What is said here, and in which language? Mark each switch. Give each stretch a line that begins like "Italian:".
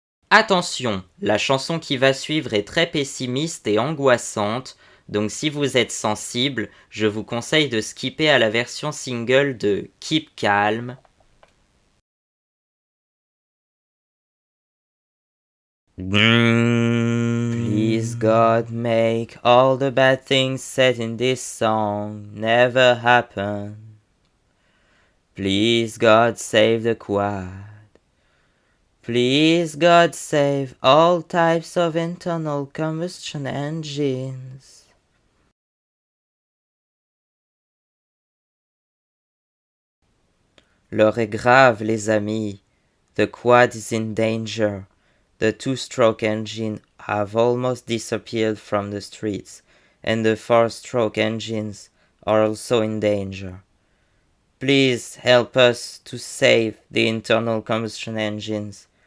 French: Attention, la chanson qui va suivre est très pessimiste et angoissante, donc si vous êtes sensible, je vous conseille de skipper à la version single de Keep Calm.
English: Please God, make all the bad things said in this song never happen. Please God, save the quad. Please, God, save all types of internal combustion engines.
French: L'heure est grave, les amis.
English: The quad is in danger. The two-stroke engine have almost disappeared from the streets, and the four-stroke engines are also in danger. Please help us to save the internal combustion engines.